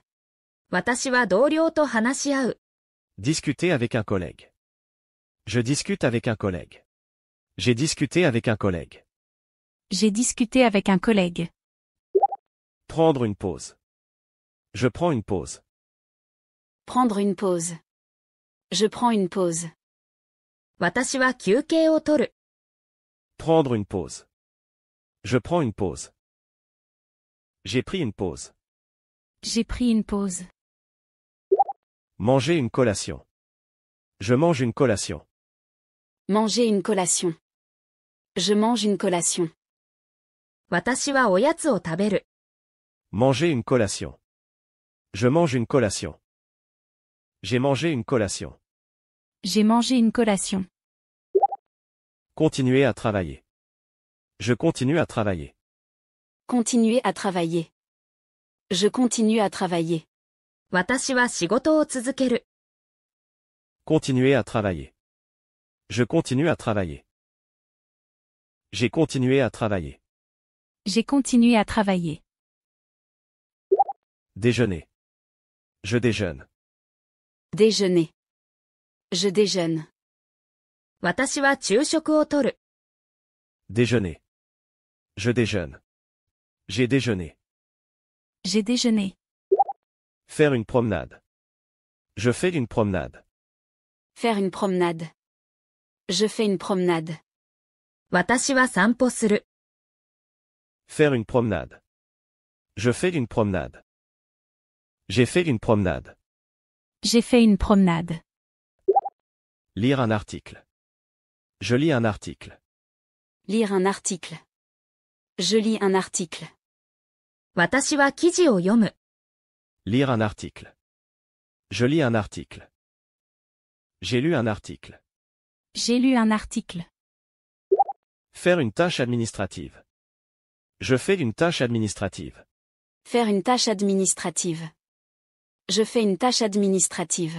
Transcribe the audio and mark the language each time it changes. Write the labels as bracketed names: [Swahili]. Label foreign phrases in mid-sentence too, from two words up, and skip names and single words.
[Japanese] 私は同僚と話し合う。 [French] Discuter avec un collègue. Je discute avec un collègue. J'ai discuté avec un collègue. J'ai discuté avec un collègue. Prendre une pause. Je prends une pause. Prendre une pause. Je prends une pause. [Japanese] 私は休憩を取る。 [French] Prendre une pause. Je prends une pause. J'ai pris une pause. J'ai pris une pause. Manger une collation. Je mange une collation. Manger une collation. Je mange une collation. [Japanese] 私はおやつを食べる。 [French] Manger une collation. Je mange une collation. J'ai mangé une collation. J'ai mangé une collation. Continuer à travailler. Je continue à travailler. Continuer à travailler. Je continue à travailler. [Japanese] 私は仕事を続ける。 [French] Continuer à travailler. Je continue à travailler. J'ai continué à travailler. J'ai continué à travailler. Déjeuner. Je déjeune. Déjeuner. Je déjeune. [Japanese] 私は昼食をとる。 [French] Déjeuner. Je déjeune. J'ai déjeuné. J'ai déjeuné. Faire une promenade. Je fais une promenade. Faire une promenade. Je fais une promenade. [Japanese] 私は散歩する。 [French] Faire une promenade. Je fais une promenade. J'ai fait une promenade. J'ai fait une promenade. Lire un article. Je lis un article. Lire un article. Je lis un article. [Japanese] 私は記事を読む。 [French] Lire un article. Je lis un article. J'ai lu un article. J'ai lu un article. Faire une tâche administrative. Je fais une tâche administrative. Faire une tâche administrative. Je fais une tâche administrative.